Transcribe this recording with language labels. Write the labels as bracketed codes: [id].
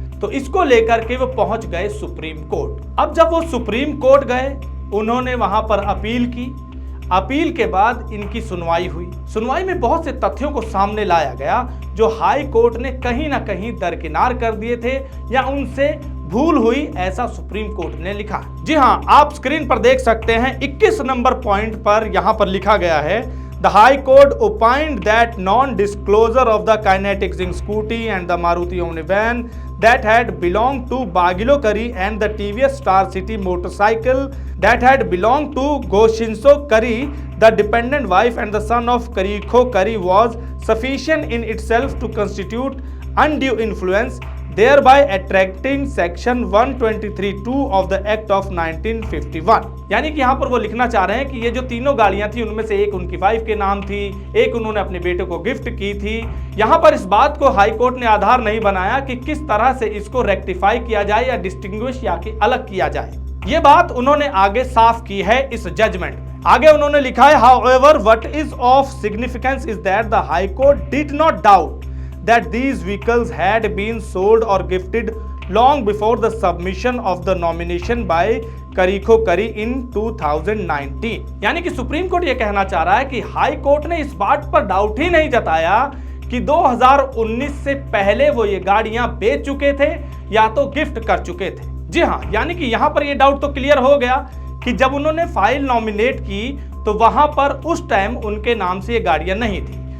[hi] तो इसको लेकर के वो पहुंच गए सुप्रीम कोर्ट। अब जब वो सुप्रीम कोर्ट गए, उन्होंने वहां पर अपील की। अपील के बाद इनकी सुनवाई हुई। सुनवाई में बहुत से तथ्यों को सामने लाया गया जो हाई कोर्ट ने कहीं ना कहीं दरकिनार कर दिए थे या उनसे भूल हुई, ऐसा सुप्रीम कोर्ट ने लिखा। जी हां, आप स्क्रीन पर देख सकते हैं 21 नंबर पॉइंट पर यहां पर लिखा गया है, [en] The high court opined that non-disclosure of the kinetic zinc scooty and the Maruti Omni van that had belonged to Bagilo Kari and the TVS Star City motorcycle that had belonged to Goshinso Kari, the dependent wife and the son of Karikho Kari, was sufficient in itself to constitute undue influence, thereby attracting section 123(2) of the Act of 1951। [hi] यानी कि यहाँ पर वो लिखना चाह रहे हैं कि ये जो तीनों गाड़ियां थी उनमें से एक उनकी वाइफ के नाम थी, एक उन्होंने अपने बेटे को गिफ्ट की थी। यहाँ पर इस बात को हाई कोर्ट ने आधार नहीं बनाया कि किस तरह से इसको रेक्टिफाई किया जाए या डिस्टिंग्विश या कि अलग किया जाए। ये बात उन्होंने आगे साफ की है इस जजमेंट में। आगे उन्होंने लिखा है, [en] however what is of significance is that the high court did not doubt that these vehicles had been sold or gifted long before the submission of the nomination by Karikho Kari in 2019। [hi] यानी कि supreme court ये कहना चाह रहा है कि high court ने इस बात पर डाउट ही नहीं जताया कि 2019 से पहले वो ये गाड़ियां बेच चुके थे या तो गिफ्ट कर चुके थे। जी हाँ, यानी कि यहां पर ये डाउट तो क्लियर हो गया कि जब उन्होंने फाइल नॉमिनेट की तो वहां पर उस टाइम उनके नाम से ये गाड़ियां नहीं थी।